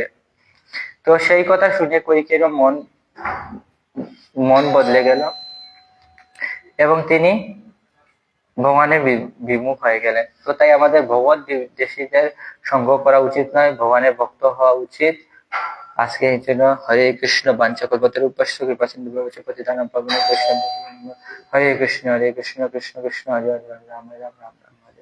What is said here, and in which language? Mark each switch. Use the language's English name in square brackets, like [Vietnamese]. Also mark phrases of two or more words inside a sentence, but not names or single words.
[Bangla] তো সেই কথা শুনে কইকেয়ীর মন মন বদলে গেল, এবং তিনি ভগবানের বিমুখ হয়ে গেলেন। তো তাই আমাদের ভগবত বিদ্বেষীদের সঙ্গ করা উচিত নয়, ভগবানের ভক্ত হওয়া উচিত। আজকে এই জন্য হরে কৃষ্ণ [Sanskrit] বাঞ্ছা কল্পতরু উপস্য কৃপা সিন্ধু ভবতি পতিতানাং পাবনেভ্যো বৈষ্ণবেভ্যো নমো। হরে কৃষ্ণ কৃষ্ণ কৃষ্ণ হরে হরে রাম রাম রাম রাম।